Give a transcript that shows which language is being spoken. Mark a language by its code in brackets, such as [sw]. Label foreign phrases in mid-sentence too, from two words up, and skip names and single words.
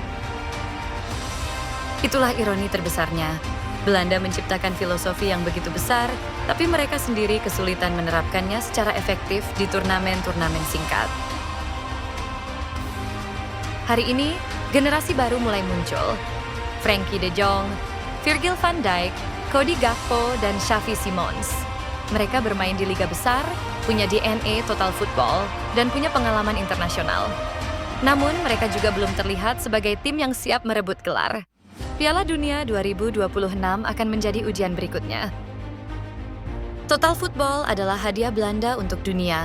[id] Itulah ironi terbesarnya. Belanda menciptakan filosofi yang begitu besar, tapi mereka sendiri kesulitan menerapkannya secara efektif di turnamen-turnamen singkat. Hari ini, generasi baru mulai muncul. Frenkie de Jong, Virgil van Dijk, Cody Gakpo, dan Xavi Simons. Mereka bermain di liga besar, punya DNA [en] total football, [id] dan punya pengalaman internasional. Namun, mereka juga belum terlihat sebagai tim yang siap merebut gelar. Piala Dunia 2026 akan menjadi ujian berikutnya. [en] Total Football [id] adalah hadiah Belanda untuk dunia.